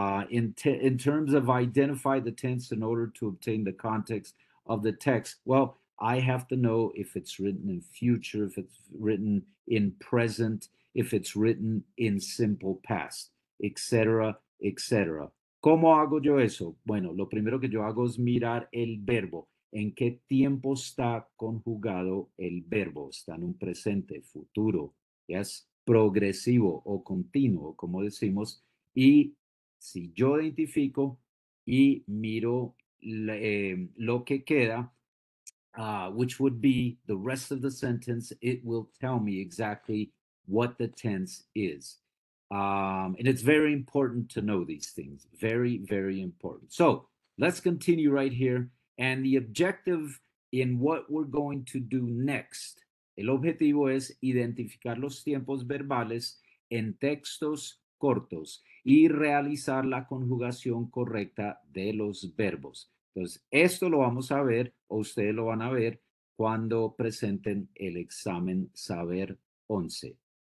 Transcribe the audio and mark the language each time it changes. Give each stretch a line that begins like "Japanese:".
English: In terms of identify the tense in order to obtain the context of the text, well, I have to know if it's written in future, if it's written in present, if it's written in simple past, etc., etc.
Spanish: ¿Cómo hago yo eso? Bueno, lo primero que yo hago es mirar el verbo. ¿En qué tiempo está conjugado el verbo? ¿Está en un presente, futuro, yes, progresivo o continuo, como decimos? Y si yo identifico y miro lo que queda,
English: which would be the rest of the sentence,
Spanish: it will tell me exactly what the tense is.
English: And it's very important to know these things. Very, very important. So let's continue right here. And the objective in what we're going to do next,
Spanish: el objetivo es identificar los tiempos verbales en textos cortos y realizar la conjugación correcta de los verbos. Entonces, esto lo vamos a ver, o ustedes lo van a ver, cuando presenten el examen Saber 11.